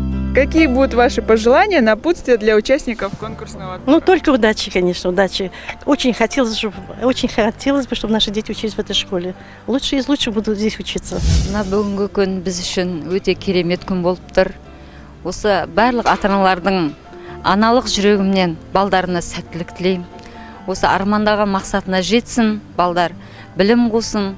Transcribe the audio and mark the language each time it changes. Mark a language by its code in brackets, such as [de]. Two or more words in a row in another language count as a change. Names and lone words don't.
[ru] Какие будут ваши пожелания, напутствия для участников конкурсного отбора? Ну, только удачи, конечно, удачи. Очень хотелось бы, чтобы наши дети учились в этой школе. Лучшие из лучших будут здесь учиться. [kk] Мына бүгінгі күн біз үшін өте керемет күн болып тұр. Осы барлық ата-аналардың аналық жүрегімнен балдарына сәттілік тілеймін. Осы армандаған мақсатына жетсін, балдар білім қусын.